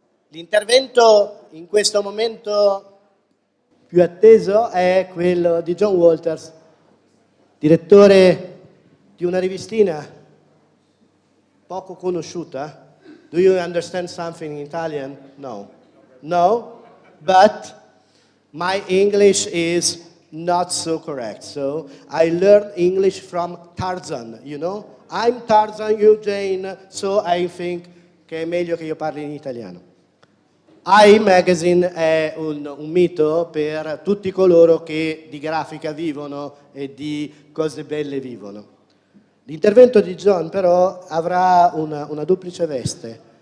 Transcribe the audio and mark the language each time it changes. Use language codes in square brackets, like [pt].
[it] L'intervento in questo momento più atteso è quello di John Walters, direttore di una rivistina poco conosciuta. [en] Do you understand something in Italian? No. No? But my English is not so correct. So I learned English from Tarzan, you know? I'm Tarzan, you Jane, so I think [it] che è meglio che io parli in italiano. Magazine è un mito per tutti coloro che di grafica vivono e di cose belle vivono. L'intervento di John però avrà una duplice veste.